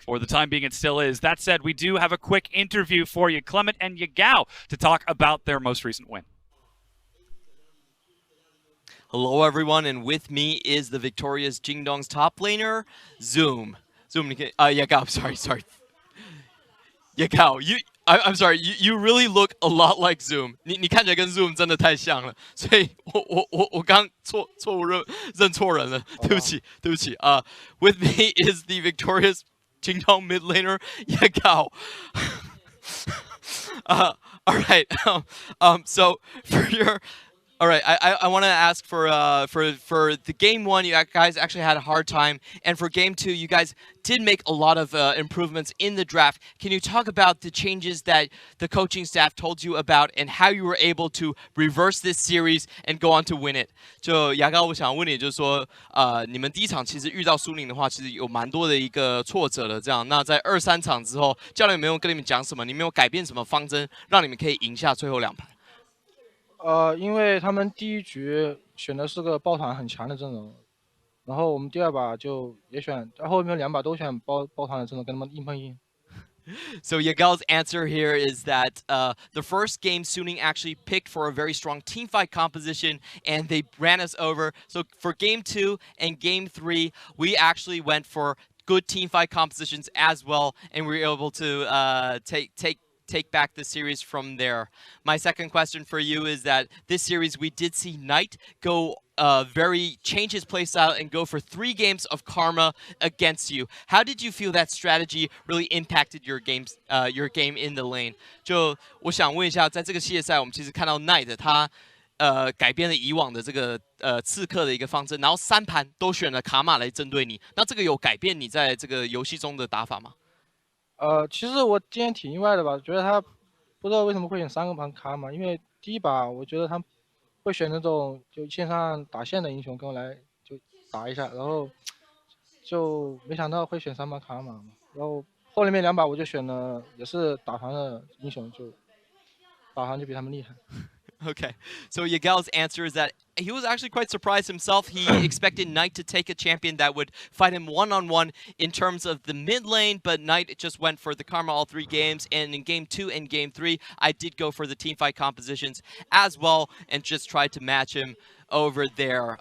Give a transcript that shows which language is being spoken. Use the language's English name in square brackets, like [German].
[English] For the time being, it still is. That said, we do have a quick interview for you, Clement and Yagao, to talk about their most recent win. Hello, everyone, and with me is the victorious Jingdong's top laner, Zoom. Zoom, Yagao, sorry. Yagao, I'm sorry, you really look a lot like Zoom. [Chinese] 你看起来跟 Zoom 真的太像了，所以我刚错误认错人了，对不起。 [English] With me is the victorious Jingdong mid laner, Yagao. All right. So for your All right, I want to ask for the game 1, you guys actually had a hard time, and for game 2, you guys did make a lot of improvements in the draft. Can you talk about the changes that the coaching staff told you about, and how you were able to reverse this series and go on to win it? [Chinese] 就牙膏，我想问你，就是说，你们第一场其实遇到苏宁的话，其实有蛮多的一个挫折的。这样，那在2、3场之后，教练有没有跟你们讲什么？你们有改变什么方针，让你们可以赢下最后2盘？因为他们第一局选的是个抱团很强的阵容，然后我们第2把就也选，后面2把都选抱团的阵容，跟他们硬碰硬。 [English] So Yagal's answer here is that the first game Suning actually picked for a very strong teamfight composition, and they ran us over. So for game 2 and game 3, we actually went for good teamfight compositions as well, and we were able to take back the series from there. My second question for you is that this series we did see Knight go change his playstyle and go for 3 games of Karma against you. How did you feel that strategy really impacted your game in the lane? [Chinese] 就我想问一下，在这个系列赛，我们其实看到 Knight 他改变了以往的这个刺客的一个方针，然后3盘都选了卡玛来针对你。那这个有改变你在这个游戏中的打法吗？其实我今天挺意外的吧，觉得他不知道为什么会选3个盘卡嘛，因为第1把我觉得他会选那种就线上打线的英雄跟我来就打一下，然后就没想到会选3把卡嘛，然后后面2把我就选了也是打团的英雄，就打团就比他们厉害。 [English] Okay, so Yagal's answer is that he was actually quite surprised himself. He expected Knight to take a champion that would fight him one-on-one in terms of the mid lane, but Knight just went for the Karma all 3 games, and in game 2 and game 3, I did go for the teamfight compositions as well and just tried to match him over there.